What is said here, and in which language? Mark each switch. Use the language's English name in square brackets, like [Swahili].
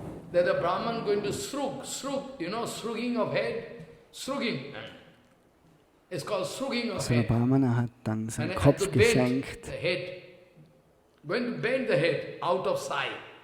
[English] That the Brahman going to shrug, you know, shrugging of head, shrugging. It's called shrugging of [German] head. So der Brahmana hat dann seinen Kopf gesenkt. [English] The head, going to bend the head out of sight.